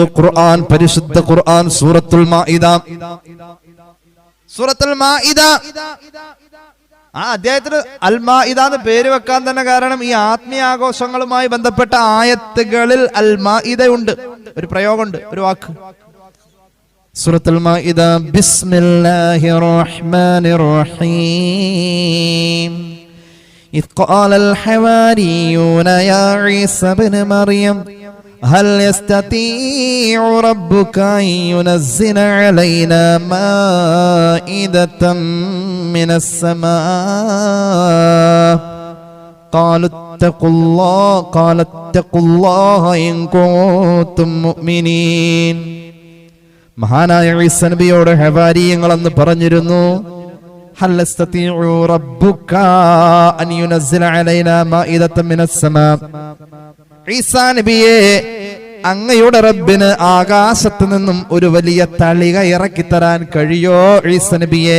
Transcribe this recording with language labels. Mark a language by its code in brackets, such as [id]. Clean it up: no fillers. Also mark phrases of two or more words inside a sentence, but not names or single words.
[ml] ഖുർആൻ, പരിശുദ്ധ ഖുർആൻ, സൂറത്തുൽ മാഇദ. സൂറത്തുൽ മാഇദ ആ അധ്യായത്തിന് അൽ മാഇദ എന്ന് പേര് വെക്കാൻ തന്നെ കാരണം ഈ ആത്മീയ ആഘോഷങ്ങളുമായി ബന്ധപ്പെട്ട ആയത്തുകളിൽ അൽ മാഇദ ഉണ്ട്. ഒരു പ്രയോഗമുണ്ട്, ഒരു വാക്ക്. [ar] سورة المائدة، بسم الله الرحمن الرحيم. إذ قال الحواريون يا عيسى ابن مريم هل يستطيع ربك أن ينزل علينا مائدة من السماء قالوا اتقوا الله إن كنتم مؤمنين. [ml] മഹാനായ ഈസ നബിയോട് ഹവാരിയങ്ങൾ അന്ന് പറഞ്ഞിരുന്നു, [ar] هل يستطيع ربك أن ينزل علينا مائدة من السماء. [ml] ഈസാ നബിയെ, അങ്ങയുടെ റബ്ബിന് ആകാശത്ത് നിന്നും ഒരു വലിയ തളിക ഇറക്കി തരാൻ കഴിയോ ഈസ നബിയെ?